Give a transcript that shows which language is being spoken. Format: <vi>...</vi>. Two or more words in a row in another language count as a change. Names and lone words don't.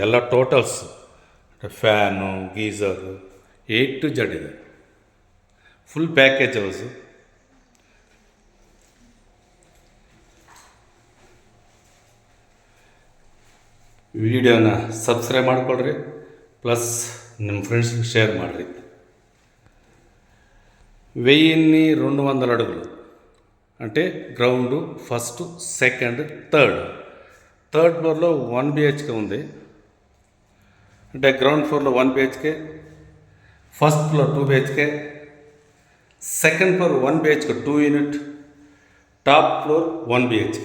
<kn>ಎಲ್ಲ</kn> <en>totals, fan, geyser, A to Z</en> <kn>ಇದೆ.</kn> <en>full package house.</en> <kn>ವಿಡಿಯೋನ ಸಬ್ಸ್ಕ್ರೈಬ್ ಮಾಡಿಕೊಳ್ರಿ, ಪ್ಲಸ್ ನಿಮ್ಮ ಫ್ರೆಂಡ್ಸ್ಗೆ షేర్ ಮಾಡಿರಿ.</kn> <te>1200 అడుగులు అంటే</te> <en>ground, first, second, third floor</en> <te>1 BHK ఉంది.</te> <en>అంటే ground floor 1 BHK, first floor 2 BHK, second floor 1 BHK 2 unit, top floor 1 BHK.</en>